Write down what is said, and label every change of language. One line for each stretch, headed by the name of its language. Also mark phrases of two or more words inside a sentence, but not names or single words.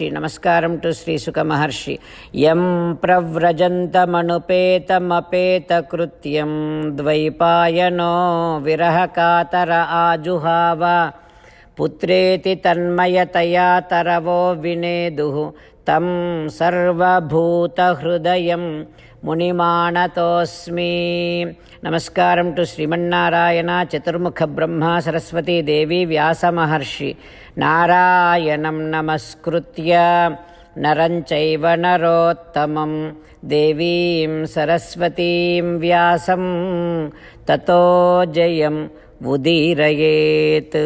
Sanskrit: नमस्कारं टू श्री सुक महर्षि. यं प्रव्रजन्तमनुपेतमपेतकृत्यं द्वैपायनो विरहकातर आजुहाव पुत्रेति तन्मयतया तरवो विनेदुः तं सर्वभूतहृदयं మునిమానతోస్మి.
Telugu: నమస్కారం టు శ్రీమన్నారాయణ, చతుర్ముఖ బ్రహ్మ, సరస్వతీ దేవి, వ్యాస మహర్షి.
Sanskrit: నారాయణం నమస్కృత్య నరం చైవ నరోత్తమం దేవీం సరస్వతీం వ్యాసం తతో జయం ఉదీరయేత్.